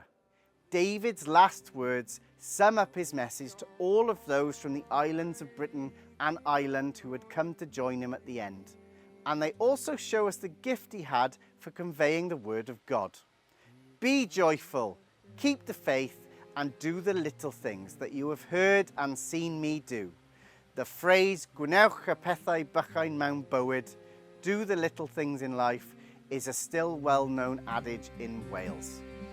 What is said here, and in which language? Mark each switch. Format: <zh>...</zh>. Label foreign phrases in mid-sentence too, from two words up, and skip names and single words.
<en>David's last words sum up his message to all of those from the islands of Britain and Ireland who had come to join him at the end. And they also show us the gift he had for conveying the word of God. Be joyful, keep the faith, and do the little things that you have heard and seen me do. The phrase,</en> <cy>gwnewch y pethau bychain mewn bywyd,</cy> <en>do the little things in life, is a still well-known adage in Wales.</en>